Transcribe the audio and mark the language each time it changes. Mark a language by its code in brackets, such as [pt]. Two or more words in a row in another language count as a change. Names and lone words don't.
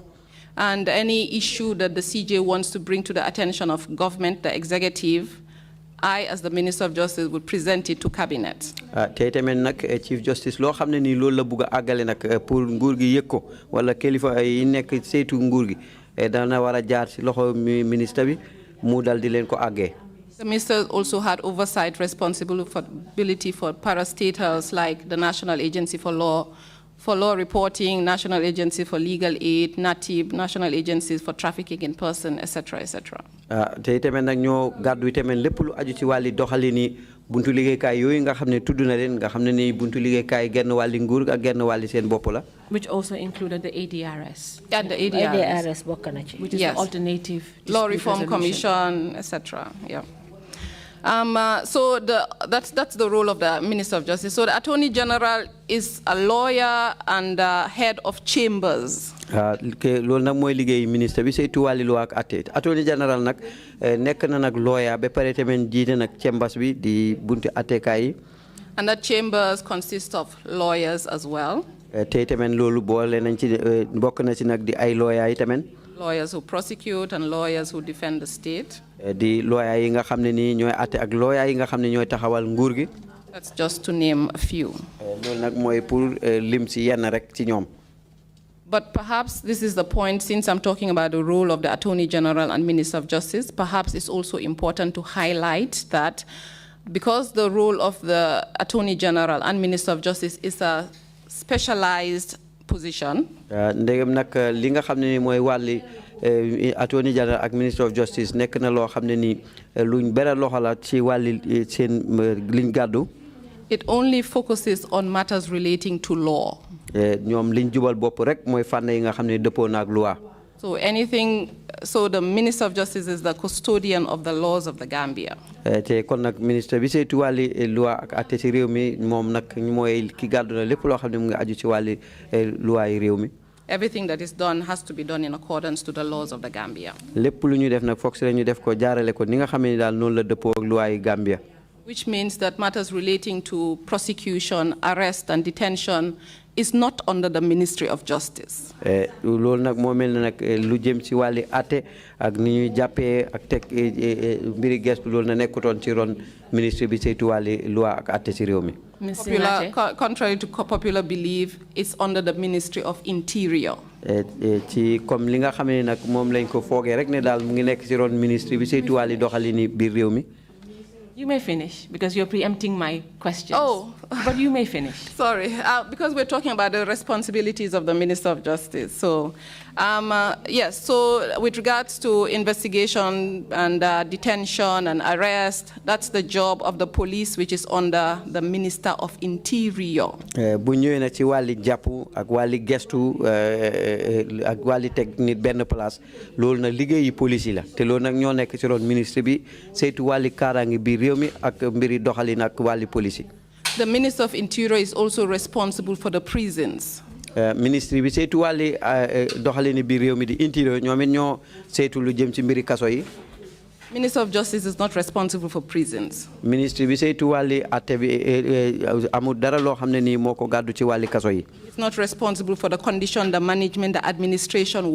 [en] And any issue that the CJ wants to bring to the attention of government, the executive, I, as the Minister of Justice, would present it to cabinet. [wo] Tey tamit nag Chief Justice loo xam ne nii loolu la bugg a àggale nag pour nguur gi yëg ko wala kilifa yi nekk saytu nguur gi dana war a jaar ci loxo ministre bi mu dal di leen ko àggee. [en] The minister also had oversight responsibility for parastatals like the National Agency for Law Reporting, National Agency for Legal Aid, NATIB, National Agencies for Trafficking in Person, etc., etc. [wo] Te tamit nag ñoo gàddu tamit lépp lu aju ci wàlli doxalini buntu liggéeykaay yooyu nga xam ne tudd na leen nga xam ne ni buntu liggéeykaay genn wàlli nguur ak genn wàlli seen bopp la. [en] Which also included the ADRS. And the ADRS. Which is the alternative Law Reform Commission, etc. Yeah. So that's the role of the Minister of Justice. So the Attorney General is a lawyer and head of chambers. [wo] Loolu nag mooy liggéey ministre bi saytu wàlli loi ak àtte. Attorney General nag nekk na nag lawyer ba pare tamit jiite nag chambers bi di bunti àttekaay yi. [en] And that chambers consist of lawyers as well. [wo] Tey tamit loolu boole nañ ci bokk na ci nag di ay lawyer yi tamit. [en] Lawyers who prosecute and lawyers who defend the state. [wo] Di lawyer yi nga xam ne nii ñooy àtte ak lawyer yi nga xam ne ñooy taxawal nguur gi. [en] That's just to name a few. [wo] Loolu nag mooy pour lim ci yenn rek ci ñoom. [en] But perhaps this is the point, since I'm talking about the role of the Attorney General and Minister of Justice, perhaps it's also important to highlight that because the role of the Attorney General and Minister of Justice is a specialized position. [wo] Ndegam nag li nga xam ne ni mooy wàlli Attorney General ak [en] Minister of Justice [wo] nekk na loo xam ne ni luñ beral loxo la ci wàlli seen liñ gàddu. [en] It only focuses on matters relating to law. [wo] Ñoom liñ jubal bopp rek mooy fànn yi nga xam ne dëppoo na ak loi. [en] So so the Minister of Justice is the custodian of the laws of the Gambia. [wo] te kon nag ministre bi saytu wàlli loi ak atte ci réew mi moom nag mooy ki gàddu na lépp loo xam ne mu ngi aju ci wàlli loi yi réew mi. [en] Everything that is done has to be done in accordance to the laws of the Gambia. [wo] lépp lu ñu def nag foog si la ñu def ko jaarale ko ni nga xam ne daal noonu la dëppoo ak loi yi Gambia. [en] Which means that matters relating to prosecution, arrest, and detention is not under the Ministry of Justice. [wo] loolu nag moo mel ne nag lu jëm ci wàlli atte ak ni ñuy jàppee ak teg mbiri gestu loolu na nekkutoon ci ron ministre bi saytu wàlli loi ak atte ci réew mi. [en] Contrary to popular belief, it's under the Ministry of Interior. [wo] ci comme li nga xam ne nag moom lañ ko foogee rek ne daal mu ngi nekk ci ron ministre bi saytu wàlli doxalini biir réew mi. [en] You may finish, because you're preempting my questions. Oh. But you may finish. Sorry, because we're talking about the responsibilities of the Minister of Justice. So, yes, so with regards to investigation and detention and arrest, that's the job of the police, which is under the Minister of Interior. [wo] bu ñëwee na ci wàlli jàpp ak wàlli gestu ak wàlli teg nit benn place loolu nag liggéeyi police yi la te loolu nag ñoo nekk ci ron ministre bi saytu wàlli kaaraange biir réew mi ak mbiri doxalin ak wàlli police yi. [en] The Minister of Interior is also responsible for the prisons. [wo] Ministry bi saytu wàlli doxalini biir réew mi di Interior ñoom it ñoo saytu lu jëm ci mbiri kaso yi. [en] Minister of Justice is not responsible for prisons. [wo] Ministry bi saytu wàlli atte bi amul dara loo xam ne nii moo ko gàddu ci wàlli kaso yi. [en] It's not responsible for the condition, the management, the administration.